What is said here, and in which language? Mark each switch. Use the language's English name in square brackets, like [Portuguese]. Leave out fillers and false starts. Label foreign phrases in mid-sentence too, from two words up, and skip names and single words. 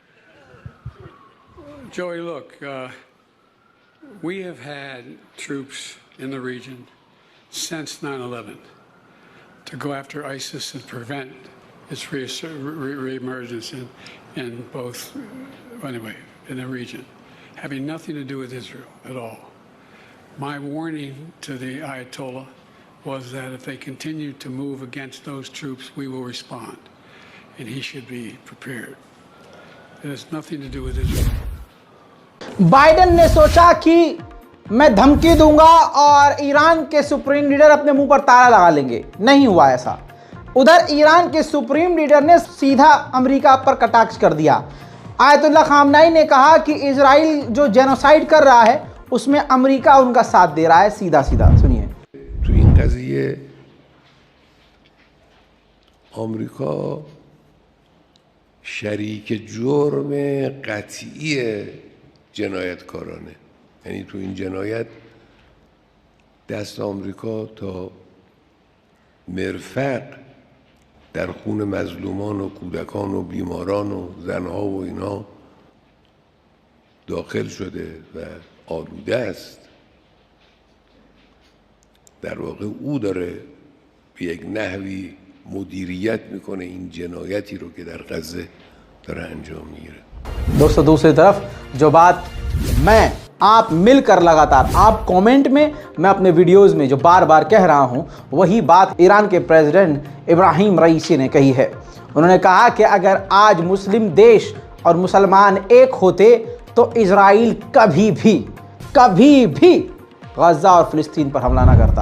[English] Joey, look, we have had troops in the region since 9/11 to go after ISIS and prevent its re-emergence in both, anyway, in the region, having nothing to do with Israel at all. My warning to the Ayatollah was that if they continue to move against those troops, we will respond, and he should be prepared. It has nothing to do with Israel. [Hindi] बाइडेन ने सोचा कि मैं धमकी दूंगा और ईरान के सुप्रीम लीडर अपने मुंह पर ताला लगा लेंगे। नहीं हुआ ऐसा। उधर ईरान के सुप्रीम लीडर ने सीधा अमेरिका पर कटाक्ष कर दिया। आयतुल्लाह खामनाई ने कहा कि इजराइल जो जेनोसाइड कर रहा है, उसमें अमेरिका उनका साथ दे रहा है। सीधा सीधा सुनिए। [Persian] तो این قضیه آمریکا شریک جرم قطعی جنایتکارانه. یعنی تو این جنایت دست آمریکا تا مرفق در خون مظلومان و کودکان و بیماران و زنها و اینا داخل شده و آلوده است در واقع او داره به یک نحوی مدیریت میکنه این جنایتی رو که در غزه داره انجام میگیره. [Hindi] दोस्तों दूसरी तरफ जो बात मैं आप मिलकर लगातार आप कमेंट में मैं अपने वीडियोस में जो बार बार कह रहा हूं वही बात ईरान के प्रेसिडेंट इब्राहिम रईसी ने कही है। उन्होंने कहा कि अगर आज मुस्लिम देश और मुसलमान एक होते तो इजराइल कभी भी गजा और फिलिस्तीन पर हमला ना करता।